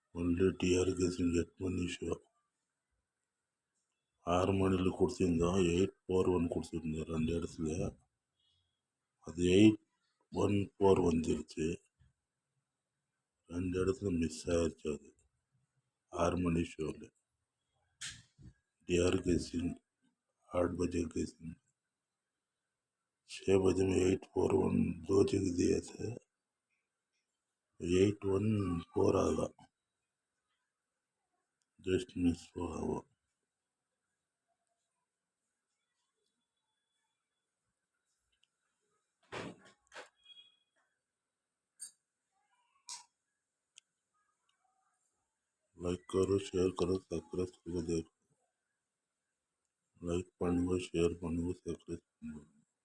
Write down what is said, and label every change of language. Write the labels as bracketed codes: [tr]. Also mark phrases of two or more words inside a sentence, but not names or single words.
[en] only deer gazing at Manisha. [ta] 6 மணில கொடுத்திருந்தோம் 841 கொடுத்திருந்தோம் 2 இடத்துல. அது 814 வந்துருச்சு. 2 இடத்துல மிஸ் ஆயிடுச்சு. அது 6 மணி ஷோவில் [en] dear guessing [hi] 8 बजे गेसिंग 6 बजे में 841 दो जगह दिए थे. 814 आगा [en] just miss [hi] हुआ वो. लाइक करो, शेयर करो, सब्सक्राइब करो. [ta] देखो लाइक பண்ணுங்க, ஷேர் பண்ணுங்க, சப்ஸ்கிரைப் பண்ணுங்க.